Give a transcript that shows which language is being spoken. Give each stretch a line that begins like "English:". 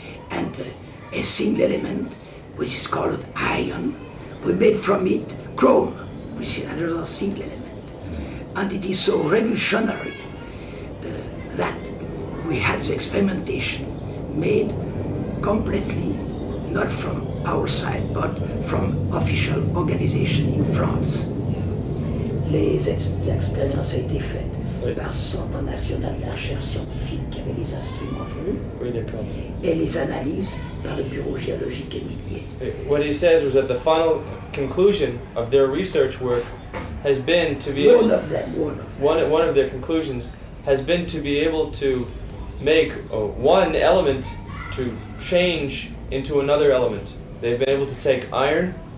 English: And a single element, which is called iron, we made from it chrome, which is another single element. And it is so revolutionary that we had the experimentation made completely, not from our side, but from official organization in France.
French: L'expérience a été faite par le Centre national de la recherche scientifique qui avait les instruments venus, et les analyses par le Bureau géologique et minier.
English: What he says was that the final conclusion of their research work has been to be able one of their conclusions has been to be able to make one element to change into another element. They've been able to take iron